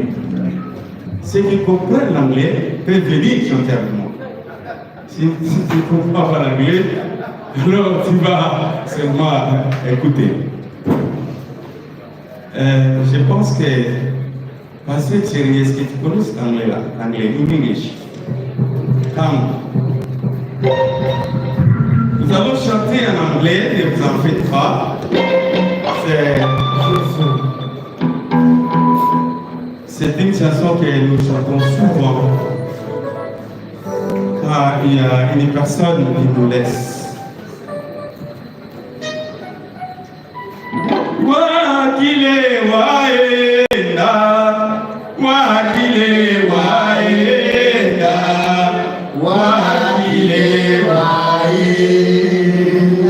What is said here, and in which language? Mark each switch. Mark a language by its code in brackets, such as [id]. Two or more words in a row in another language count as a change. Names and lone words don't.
[fr] Ceux qui comprennent l'anglais peuvent venir chanter avec moi. Si tu ne comprends pas l'anglais, alors tu vas seulement écouter. Je pense que, parce que Thierry, est-ce que tu connais cet anglais-là? L'anglais, [en] in English. Come. [fr] Nous allons chanter en anglais, ne vous en faites pas. C'est une chanson que nous chantons souvent quand il y a une personne qui nous laisse. [sw] Wakile waenda, wakile waenda, wakile waenda.